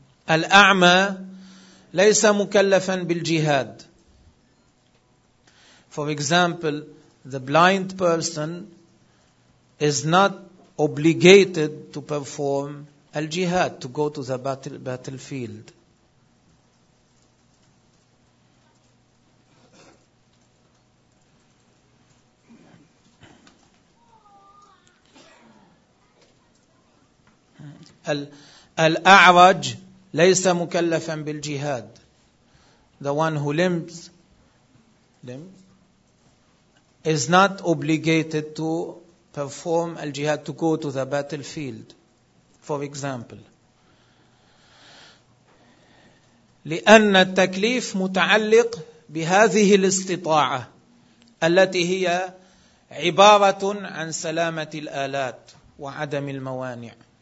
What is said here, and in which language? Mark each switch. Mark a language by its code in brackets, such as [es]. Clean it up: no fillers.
[ar] الأعمى ليس مكلفا بالجهاد. [en] For example, the blind person is not obligated to perform al-jihad, to go to the battlefield. [ar] الأعرج ليس مكلفا بالجهاد. [en] The one who limps is not obligated to perform al-jihad, to go to the battlefield, for example. [ar] لأن التكليف متعلق بهذه الاستطاعة التي هي عبارة عن سلامة الآلات وعدم الموانع.